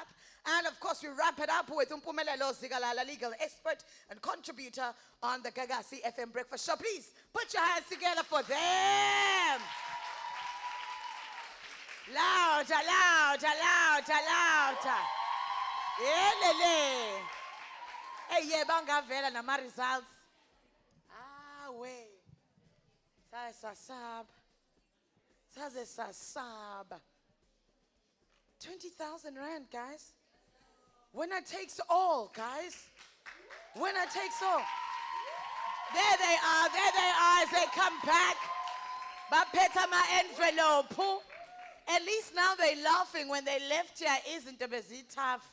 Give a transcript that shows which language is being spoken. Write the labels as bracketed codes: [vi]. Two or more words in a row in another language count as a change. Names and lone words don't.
[en] And of course, we wrap it up with Umpumelelo Zigalala, legal expert and contributor on the Gagasi FM Breakfast Show. Please put your hands together for them. Louder, louder, louder, louder. Yelele. Hey, yeah, [zu] bangavela na ma results. Ah, we. Saze sasab. [en] 20,000 rand, guys. Winner takes all, guys. Winner takes all. There they are as they come back. [zu] Bapeta ma envelope. [en] At least now they're laughing. When they left here, isn't it busy tough?